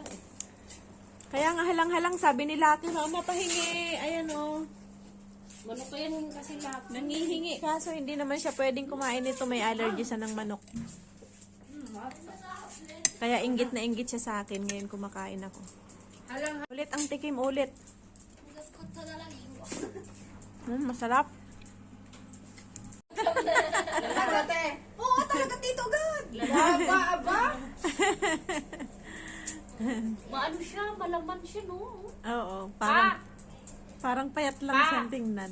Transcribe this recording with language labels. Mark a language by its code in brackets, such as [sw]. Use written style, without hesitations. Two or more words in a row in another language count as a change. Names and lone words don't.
[tl] Kaya nga halang-halang, sabi ni Lati, mama pahingi. Ayan o. Manok ko yan kasi lahat. Nangihingi, kaso hindi naman siya pwedeng kumain nito. May allergy sa ng manok. Kaya inggit na inggit siya sa akin ngayon kumakain ako. Ulit ang tikim, ulit. [it] Mi sto scottando la lingua. [tl] Masarap. Ate. Oo, talaga Tito God. Aba. Maano siya, malaman siya, no? Oo, parang payat lang siyang tingnan.